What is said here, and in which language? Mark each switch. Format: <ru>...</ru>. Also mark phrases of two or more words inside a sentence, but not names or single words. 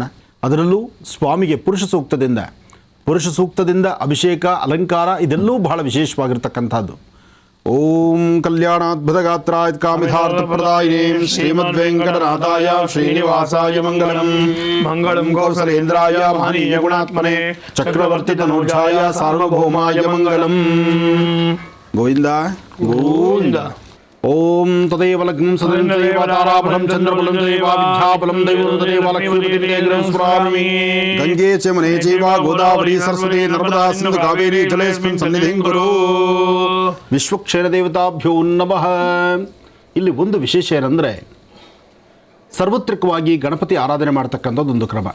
<kn>ಅದರಲ್ಲೂ ಸ್ವಾಮಿಗೆ ಪುರುಷ ಸೂಕ್ತದಿಂದ ಅಭಿಷೇಕ, ಅಲಂಕಾರ ಇದೆಲ್ಲೂ ಬಹಳ ವಿಶೇಷವಾಗಿರ್ತಕ್ಕಂಥದ್ದು.</kn> <sa>ಓಂ ಕಲ್ಯಾಣಾದ್ಭುತಗಾತ್ರಾಯ ಕಾಮಿತಾರ್ಥಪ್ರದಾಯಿನೇ ಶ್ರೀಮದ್ವೆಂಕಟನಾಥಾಯ ಶ್ರೀನಿವಾಸಾಯ ಮಂಗಳಂ. ಮಂಗಳಂ ಕೌಸಲೇಂದ್ರಾಯ ಮಹನೀಯ ಗುಣಾತ್ಮನೆ ಚಕ್ರವರ್ತಿ ತನೂಜಾಯ ಸಾರ್ವಭೌಮಾಯ ಮಂಗಳಂ. ಗೋವಿಂದ ಗೋವಿಂದ. ಓಂ ತದೇವ ಲಗ್ನಂ ಸದೈವ ತದೇವ ತಾರಾಬಲಂ ಚಂದ್ರಬಲಂ ತದೇವ ವಿದ್ಯಾಬಲಂ ದೈವಂ ತದೇವ ಲಕ್ಷ್ಮೀಪತಿಂ ಸ್ಮರಾಮಿ. ಗಂಗೆ ಚ ಮನೆ ಚೈವ ಗೋದಾವರಿ ಸರಸ್ವತಿ ನರ್ಮದಾ ಸಿಂಧು ಕಾವೇರಿ ಜಲೇಸ್ಮಿನ್ ಸನ್ನಿಧಿಂ ಕುರು. ವಿಶ್ವಕ್ಷೇಣ ದೇವತಾಭ್ಯೋ ನಮಃ.</sa> <kn>ಇಲ್ಲಿ ಒಂದು ವಿಶೇಷ ಏನಂದರೆ, ಸರ್ವತ್ರಿಕವಾಗಿ ಗಣಪತಿ ಆರಾಧನೆ ಮಾಡ್ತಕ್ಕಂಥದ್ದೊಂದು ಕ್ರಮ.</kn>